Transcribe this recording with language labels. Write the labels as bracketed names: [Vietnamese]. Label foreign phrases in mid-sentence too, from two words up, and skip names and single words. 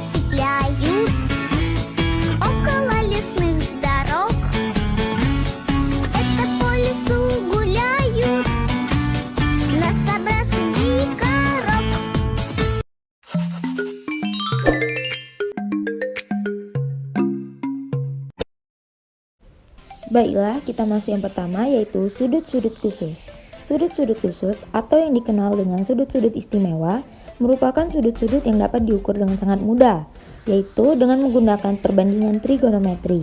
[Russian] петляют около лесных дорог. Это по лесу гуляют нособраз и дикорог. [Indonesian] Baiklah, kita masuk yang pertama, yaitu sudut-sudut khusus. Sudut-sudut khusus atau yang dikenal dengan sudut-sudut istimewa merupakan sudut-sudut yang dapat diukur dengan sangat mudah, yaitu dengan menggunakan perbandingan trigonometri.